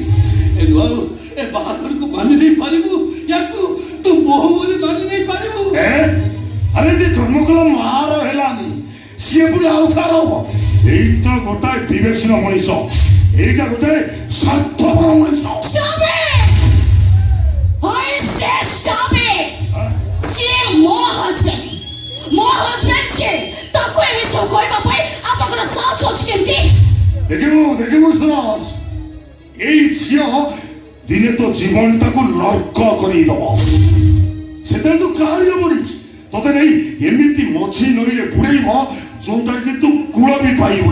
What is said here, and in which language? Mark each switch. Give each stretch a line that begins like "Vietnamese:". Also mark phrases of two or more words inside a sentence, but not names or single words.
Odia: ଏ ବାହାଘରକୁ ମାନି ନେଇ ପାରିବୁ? ୟାକୁ ତୁ ବୋହୁ ବୋଲି ମାନି ନେଇ ପାରିବୁ? ଆରେ ଯେ ଜନ୍ମ କଲା ମାର ହେଲାନି, ସିଏ ପୁଣି ଆଉ କାହାର ହବ? ଏଇ ତ ଗୋଟାଏ ବିବେକଶୀଳ ମଣିଷ, ଏଇଟା ଗୋଟାଏ ସ୍ୱାର୍ଥପର ମଣିଷ।
English: Stop it! I say stop it!
Odia: ସିଏ ମୋ ହଜବେଣ୍ଡ ସିଏ। ତାକୁ ଏମିତି ସବୁ କହିବା ପାଇଁ ଆପଣଙ୍କର ସାହସ ଅଛି କେମିତି? ଦେଖିବୁ ସୁରଜ, ଏଇ ଝିଅ ଦିନେ ତ ଜୀବନଟାକୁ ନର୍କ କରିଦବ। ସେତେବେଳେ ତୁ କାହାରି ହବନି, ତତେ ନେଇ ଏମିତି ମଝି ନଈରେ ବୁଡେଇବ ଯୋଉଟାରେ କି ତୁ କୂଳ ବି ପାଇବୁନି।